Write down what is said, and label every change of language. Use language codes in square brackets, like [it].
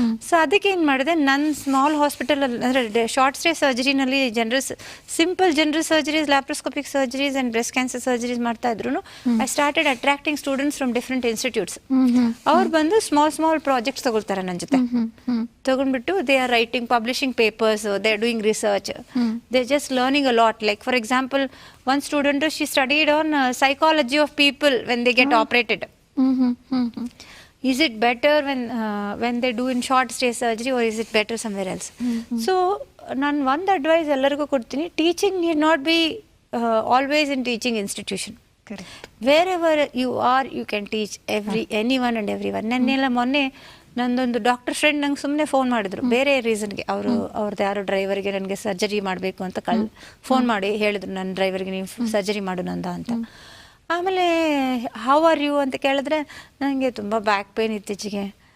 [kn] So ಅದಕ್ಕೆ ಏನು ಮಾಡಿದೆ, ನನ್ನ ಸ್ಮಾಲ್ ಹಾಸ್ಪಿಟಲಲ್ಲಿ ಅಂದರೆ short stay ಸರ್ಜರಿನಲ್ಲಿ simple general surgeries, laparoscopic surgeries and breast cancer surgeries ಮಾಡ್ತಾ ಇದ್ರು. [en] I started attracting students from different institutes. [kn] ಅವ್ರು ಬಂದು ಸ್ಮಾಲ್ ಪ್ರಾಜೆಕ್ಟ್ಸ್ ತಗೊಳ್ತಾರೆ ನನ್ನ ಜೊತೆ. [en] ತಗೊಂಡ್ಬಿಟ್ಟು they are writing, publishing papers, they are doing research, they just learning a lot. Like for example, one student, she studied on psychology of people when they get operated. Is it better when they do in short stay surgery, or is it better somewhere else? So [kn] nan one advice ellarigu kodtini, [en] teaching need not be always in teaching institution. Correct. Wherever you are, you can teach anyone and everyone. [kn] ನನ್ನೆಲ್ಲ ಮೊನ್ನೆ ನಂದೊಂದು doctor friend ನಂಗೆ ಸುಮ್ಮನೆ phone ಮಾಡಿದ್ರು, ಬೇರೆ ರೀಸನ್ಗೆ. ಅವ್ರದ್ದು ಯಾರೋ ಡ್ರೈವರ್ಗೆ ನನಗೆ ಸರ್ಜರಿ ಮಾಡಬೇಕು ಅಂತ ಫೋನ್ ಮಾಡಿ ಹೇಳಿದ್ರು, ನನ್ನ ಡ್ರೈವರ್ಗೆ ನೀವು ಸರ್ಜರಿ ಮಾಡು ನಂದ ಅಂತ. ಆಮೇಲೆ [en] how are you [kn] ಅಂತ ಕೇಳಿದ್ರೆ, ನನಗೆ ತುಂಬ ಬ್ಯಾಕ್ ಪೇನ್ ಇತ್ತೀಚೆಗೆ.